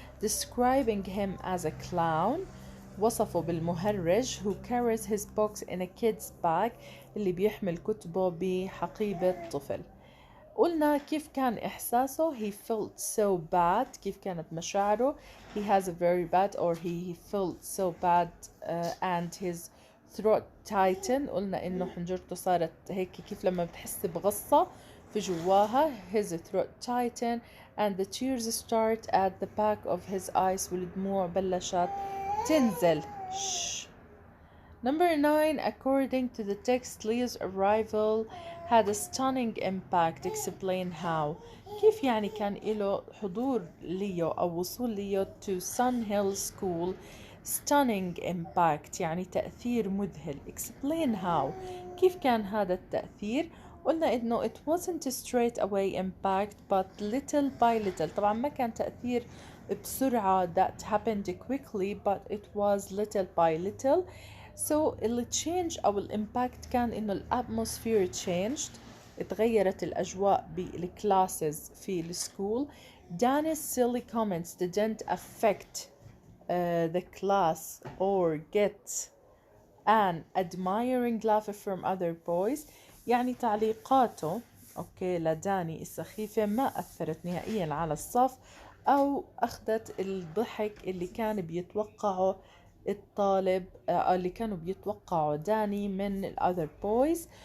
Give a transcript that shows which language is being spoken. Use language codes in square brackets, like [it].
[en] Describing him as a clown، [ar] وصفه بالمهرج [en] who carries his books in a kid's bag، [ar] اللي بيحمل كتبه بحقيبة طفل. قلنا كيف كان إحساسه [en] he felt so bad، [ar] كيف كانت مشاعره [en] he has a very bad or he felt so bad and his throat tightened. [ar] قلنا إنه حنجرته صارت هيك كيف لما بتحس بغصة في جواها [en] his throat tightened and the tears start at the back of his eyes [ar] والدموع بلشت تنزل. [en] Number 9. According to the text, Leo's arrival had a stunning impact. Explain how. [ar] كيف يعني كان له حضور ليو أو وصول ليو [en] to Sun Hill School stunning impact [ar] يعني تأثير مذهل. [en] Explain how. [ar] كيف كان هذا التأثير؟ قلنا إنه [en] it wasn't a straight away impact but little by little. [ar] طبعا ما كان تأثير بسرعة [en] that happened quickly but it was little by little. So [ar] اللي [en] change [ar] أو الإمباكت كان إنه الاتموسفير [en] changed، [ar] اتغيرت الأجواء بالكلاسز في السكول. [en] Danny's silly comments didn't affect the class or get an admiring laugh from other boys. [ar] يعني تعليقاته أوكي لداني السخيفة ما أثرت نهائيا على الصف أو أخذت الضحك اللي كان بيتوقعه الطالب اللي كانوا بيتوقعوا داني من ال [en] other boys.